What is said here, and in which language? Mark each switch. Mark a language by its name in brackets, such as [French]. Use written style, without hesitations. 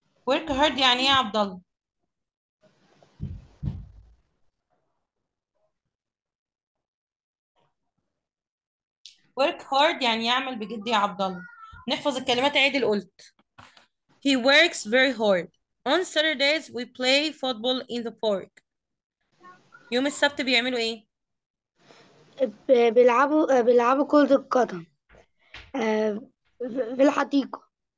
[English] work hard [Arabic] يعني ايه يا عبد الله؟ work hard يعني يعمل بجد يا عبد الله. نحفظ الكلمات عادل قلت. [English] he works very hard. on Saturdays we play football in the park. [Arabic] يوم السبت بيعملوا ايه؟ بيلعبوا كرة القدم في الحديقة.